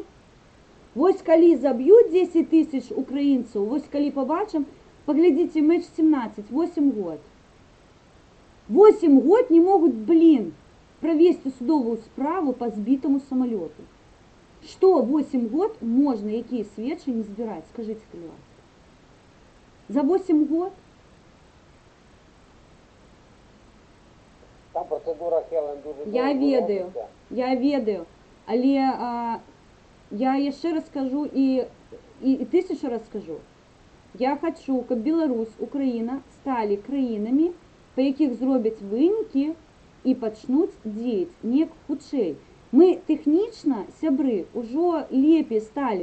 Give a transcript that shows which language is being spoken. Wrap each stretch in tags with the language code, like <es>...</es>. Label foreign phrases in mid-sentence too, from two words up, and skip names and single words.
<be>Вось калі заб'юць 10 000 украінцаў, вось калі пабачым, паглядзіце, матч 17, 8 год. 8 год не могуць, правесці судовую справу па збітаму самалёту. Што 8 год можна, якія сведчанні збіраць? Скажыце, калі ласка. За 8 год?</be> <uk>Там процедура, Хелен, дуже</uk> <be>Я ведаю. Але я яшчэ раз скажу і 1000 раз скажу. Я хочу, каб Беларусь, Украіна сталі краінамі, па якіх зробяць вынікі і пачнуць дзеяць неяк хутчэй. Мы тэхнічна, сябры, ужо лепей сталі.</be>